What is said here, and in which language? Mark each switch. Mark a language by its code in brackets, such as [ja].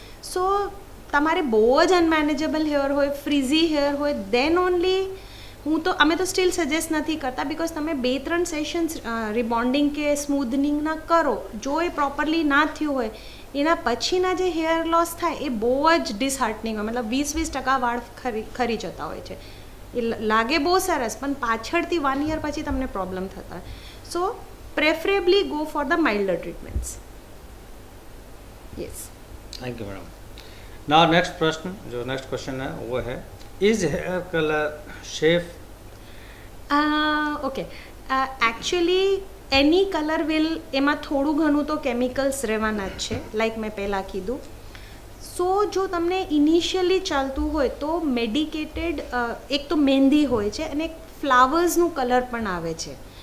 [gu] સો તમારે બહુ જ અનમેનેજેબલ હેર હોય, ફ્રીઝી હેર હોય, [en] then only [gu] અમે તો [en] still suggest [gu] નથી કરતા, [en] because [gu] તમે 2-3 સેશન્સ રિબોન્ડિંગ કે સ્મૂથનિંગના કરો, જો એ પ્રોપરલી ના થયું હોય, એના પછીના જે હેર લોસ થાય એ બહુ જ ડિસહાર્ટનિંગ હોય. મતલબ 20% વાળ ખરી જતા હોય છે. એ લાગે બહુ સરસ, પણ પાછળથી 1 યર પછી તમને પ્રોબ્લેમ થતા હોય. [en] So preferably go for the milder treatments. Yes, thank you madam. Now next [hi] प्रश्न, जो [en] next question [hi] है वो है, [en] Is hair colour safe? Okay, actually any colour will, [gu] એમાં થોડું ઘણું તો કેમિકલ્સ રહેવાના જ છે, [en] like [gu] મેં પહેલાં કીધું. [en] so [gu] જો તમને ઇનિશિયલી ચાલતું હોય તો મેડિકેટેડ, એક તો મહેંદી હોય છે અને એક ફ્લાવર્સનું કલર પણ આવે છે.